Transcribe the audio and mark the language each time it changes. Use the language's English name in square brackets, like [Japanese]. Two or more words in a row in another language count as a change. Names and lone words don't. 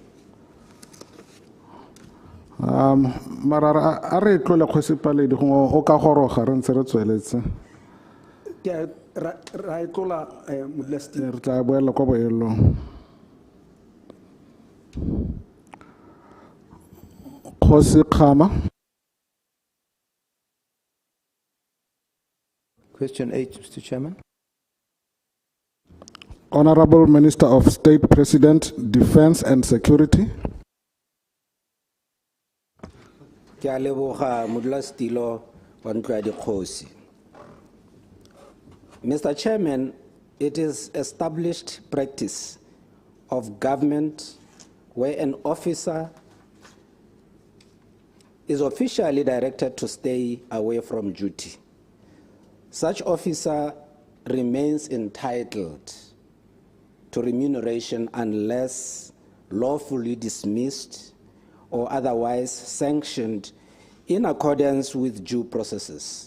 [Tswana] Marara a re tlole Kgosi Paledi gongwe o ka goroga re ntse re tsweletse. Re tla boela kwa boelong. Kgosi Khama. [English] Question 8, Mr. Chairman. Honorable Minister of State President, Defense and Security. [Tswana] Ke a leboga modulasetilo wa ntlo ya Dikgosi. [English] Mr. Chairman, it is established practice of government where an officer is officially directed to stay away from duty. Such officer remains entitled to remuneration unless lawfully dismissed or otherwise sanctioned in accordance with due processes.